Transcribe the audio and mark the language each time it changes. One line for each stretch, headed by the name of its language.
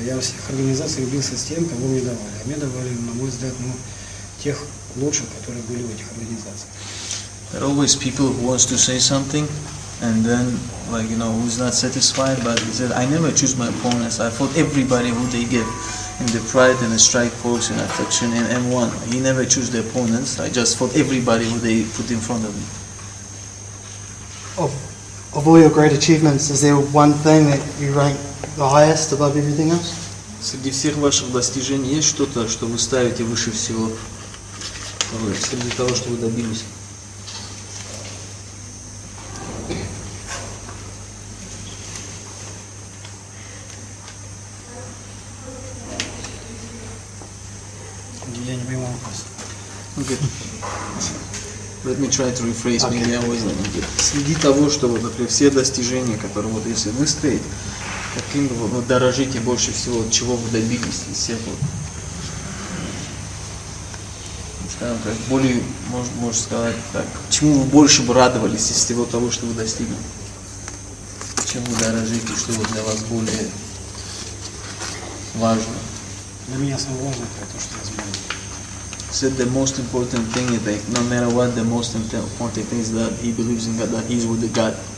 Russian: Я во всех организациях бился с тем, кого мне давали. А мне давали, на мой взгляд, тех лучших, которые были в этих организациях.
English: There are always people who wants to say something, and then, like, who's not satisfied, but he said, I never choose my opponents. I fought everybody who they give. In the Pride and the Strike Force and Affliction and M1. He never chose the opponents. I just fought everybody who they put in front of me. Of all your great achievements, is there one thing that you rank the highest above everything else?
Russian: Среди всех ваших достижений есть что-то, что вы ставите выше всего? Среди того, что вы добились? Я не понимаю вопрос.
English: Okay. Let me try to rephrase. Maybe I wasn't good.
Russian: Среди того, что например, все достижения, которые если выстроить, каким вы дорожите больше всего, от чего вы добились из всех скажем так, более, можно сказать так, чему вы больше бы радовались из всего того, что вы достигли? Чем вы дорожите, что для вас более важно? Для меня самое важное это то, что я знаю.
English: Said the most important thing is that no matter what, the most important thing is that he believes in God, that he's with the God.